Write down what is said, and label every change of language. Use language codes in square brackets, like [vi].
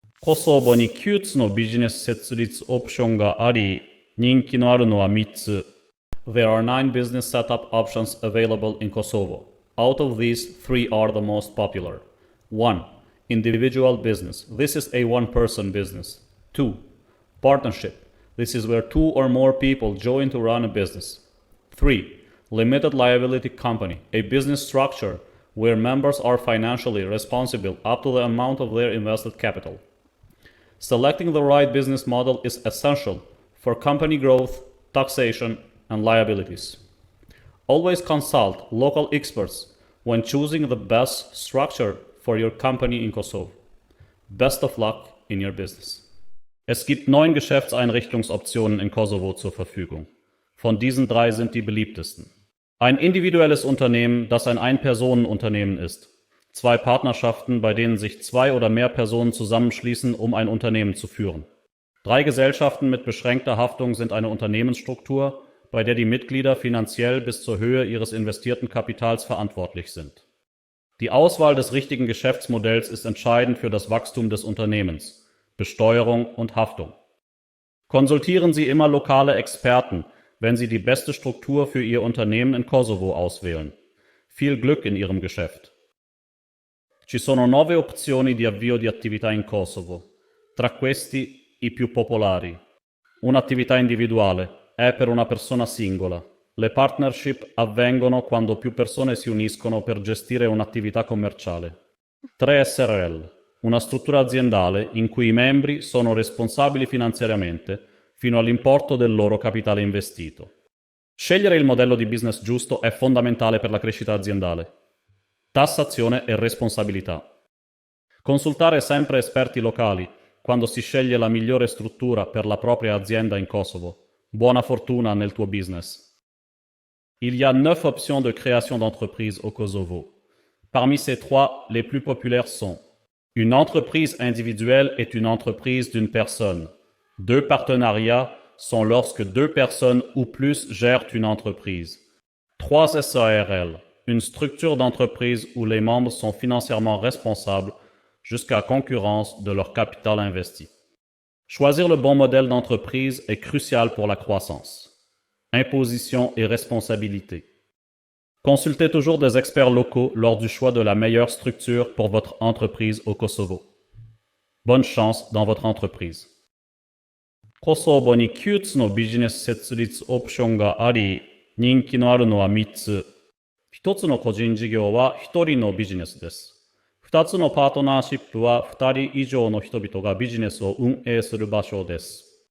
[ja] コソボに9つのビジネス設立オプションがあり、人気のあるのは3つ。 [en] There are 9 business setup options available in Kosovo. Out of these, 3 are the most popular. 1. Individual business. This is a one-person business. 2. Partnership. This is where 2 or more people join to run a business. 3. Limited liability company. A business structure where members are financially responsible up to the amount of their invested capital. Selecting the right business model is essential for company growth, taxation, and liabilities. Always consult local experts when choosing the best structure for your company in Kosovo. Best of luck in your business. [de] Es gibt 9 Geschäftseinrichtungsoptionen in Kosovo zur Verfügung. Von diesen 3 sind die beliebtesten. Ein individuelles Unternehmen, das ein Ein-Personen-Unternehmen ist. 2 Partnerschaften, bei denen sich 2 oder mehr Personen zusammenschließen, um ein Unternehmen zu führen. 3 Gesellschaften mit beschränkter Haftung sind eine Unternehmensstruktur, bei der die Mitglieder finanziell bis zur Höhe ihres investierten Kapitals verantwortlich sind. Die Auswahl des richtigen Geschäftsmodells ist entscheidend für das Wachstum des Unternehmens, Besteuerung und Haftung. Konsultieren Sie immer lokale Experten, wenn Sie die beste Struktur für Ihr Unternehmen in Kosovo auswählen. Viel Glück in Ihrem Geschäft. [it] Ci sono 9 opzioni di avvio di attività in Kosovo. Tra questi, i più popolari. Un'attività individuale è per una persona singola. Le partnership avvengono quando più persone si uniscono per gestire un'attività commerciale. 3 SRL, una struttura aziendale in cui i membri sono responsabili finanziariamente fino all'importo del loro capitale investito. Scegliere il modello di business giusto è fondamentale per la crescita aziendale. Tassazione e responsabilità. Consultare sempre esperti locali quando si sceglie la migliore struttura per la propria azienda in Kosovo. Buona fortuna nel tuo business. [fr] Il y a 9 options de création d'entreprise au Kosovo. Parmi ces 3, les plus populaires sont: une entreprise individuelle est une entreprise d'une personne. 2 partenariats sont lorsque 2 personnes ou plus gèrent une entreprise. 3 SARL, une structure d'entreprise où les membres sont financièrement responsables jusqu'à concurrence de leur capital investi. Choisir le bon modèle d'entreprise est crucial pour la croissance. Imposition et responsabilité. Consultez toujours des experts locaux lors du choix de la meilleure structure pour votre entreprise au Kosovo. Bonne chance dans votre entreprise. [ja] コソボに9つのビジネス設立オプションがあり、人気のあるのは3つ。 1つの個人事業は1人のビジネスです。2つのパートナーシップは2人以上の人々がビジネスを運営する場所です。